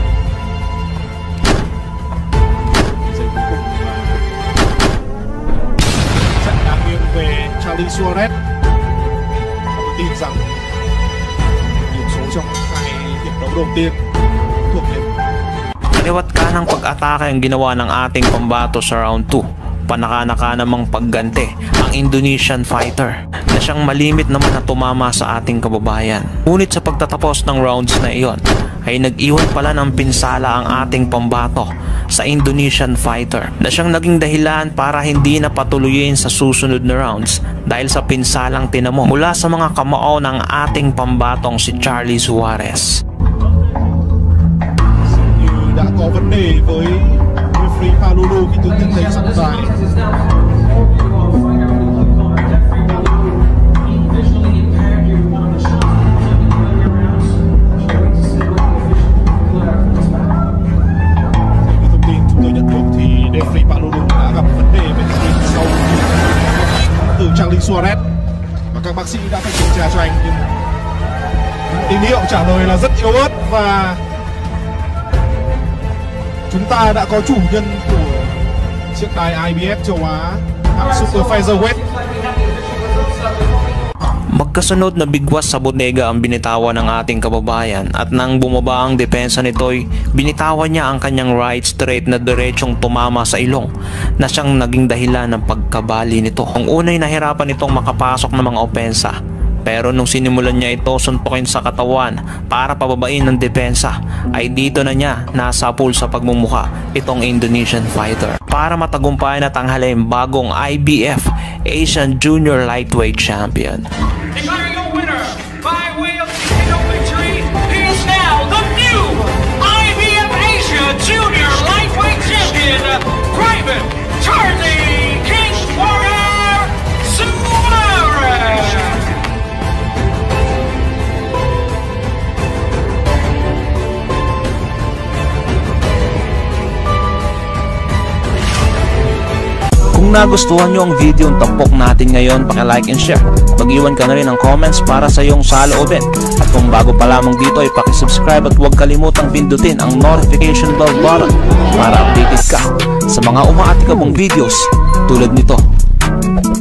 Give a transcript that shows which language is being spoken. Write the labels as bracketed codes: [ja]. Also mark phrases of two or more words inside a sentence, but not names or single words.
[vi] Giây cuối cùng là trận đang nghiêng về Charlie Suarez. Tôi tin rằng điểm số trong hai hiệp đấu đầu tiên thuộc về [tl] Kaliwat kanang pag-atake ang ginawa ng ating pambato sa round 2. Panaka-naka namang pagganti ang Indonesian fighter na siyang malimit naman na tumama sa ating kababayan. Ngunit sa pagtatapos ng rounds na iyon ay nag-iwan pala ng pinsala ang ating pambato sa Indonesian fighter na siyang naging dahilan para hindi na patuloyin sa susunod na rounds dahil sa pinsalang tinamo mula sa mga kamao ng ating pambatong si Charlie Suarez. [vi] đã có vấn đề với referee Palulu khi tướng nhận thấy trọng tài. Theo thông tin chúng tôi nhận được thì referee Palulu đã gặp vấn đề về tim sau từ Charlie Suarez và các bác sĩ đã phải kiểm tra cho anh, nhưng tín hiệu trả lời là rất yếu ớt và chúng ta đã có chủ nhân của chiếc đài IBF châu Á hạng Super Featherweight. [tl] Magkasunod na bigwas sa bodega ang binitawan ng ating kababayan at nang bumaba ang depensa nito'y binitawan niya ang kanyang right straight na diretsong tumama sa ilong na siyang naging dahilan ng pagkabali nito. Ang unay nahirapan nitong makapasok ng mga opensa. Pero nung sinimulan niya ito suntukin sa katawan para pababain ng depensa, ay dito na niya nasapul sa pagmumuka itong Indonesian fighter para matagumpayan at tanghalin bagong IBF Asian Junior Lightweight Champion. [en] Declaring a winner by way of TKO victory, he is now the new IBF Asia Junior Lightweight Champion, Private Charlie King Warrior Suarez. [tl] Kung nagustuhan nyo ang video ng tampok natin ngayon, paki-like [en] and share. [tl] Mag-iwan ka na rin ng comments para sa iyong saloobin. At kung bago pa lamang dito ay paki-subscribe at huwag kalimutang pindutin ang [en] notification bell button [tl] para updated ka sa mga umaatikabong videos tulad nito.